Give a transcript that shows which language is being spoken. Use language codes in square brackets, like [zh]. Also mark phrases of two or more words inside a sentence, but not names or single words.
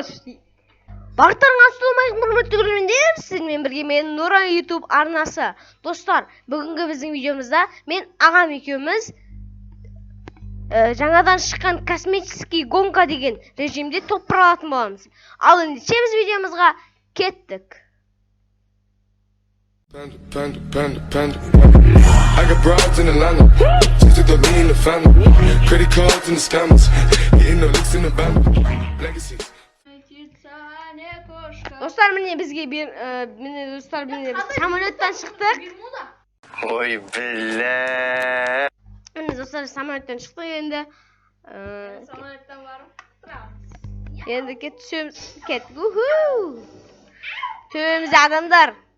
[kk] Барлықтарыңызға ассалаумағалейкум құрметті көрермендер, сіздермен бірге мен NURA YT арнасы. Достар, бүгінгі біздің видеомызда мен ағам екеуміз жаңадан шыққан [ru] космический гонка [kk] деген режимде топ-1 алатын боламыз. Ал ендеше біз видеомызға кеттік. [en] I got broads in Atlanta, just to throw me in the family. Credit cards and the scammers, getting the licks in the band. Legacies. [kk] Достар, міне бізге біз самолеттен шықтық. [ru] Ой, бля. [kk] Міне достар, самолеттен шықтық енді. Самолеттен барып тұрамыз. Енді түсеміз. Төбемізде адамдар.